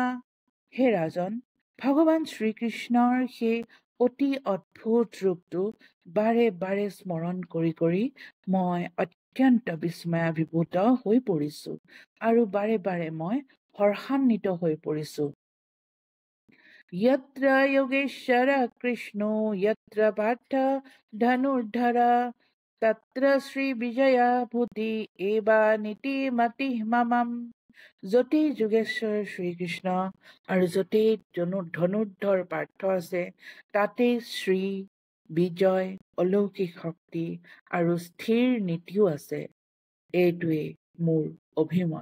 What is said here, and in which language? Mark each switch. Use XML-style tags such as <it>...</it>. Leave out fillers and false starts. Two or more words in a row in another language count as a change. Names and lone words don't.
<as>হে ৰাজন, ভগৱান শ্ৰীকৃষ্ণৰ সেই অতি অদ্ভুত ৰূপটো বাৰে বাৰে স্মৰণ কৰি কৰি মই অত্যন্ত বিস্ময়াভিভূত হৈ পৰিছো আৰু বাৰে বাৰে মই হৰ্ষান্বিত হৈ পৰিছো।</as> <sa>यत्र योगेश्वर कृष्णो यत्र पार्थ धनुर्धर तत्र श्री विजया भूति एवा নীতি মতি মমম।</sa> <as>যতেই যোগেশ্বৰ শ্ৰীকৃষ্ণ আৰু যতেই ধনুৰ্ধৰ পাৰ্থ আছে তাতেই শ্ৰী বিজয় অলৌকিক শক্তি আৰু স্থিৰ নীতিও আছে। এইটোৱেই মোৰ অভিমত।</as>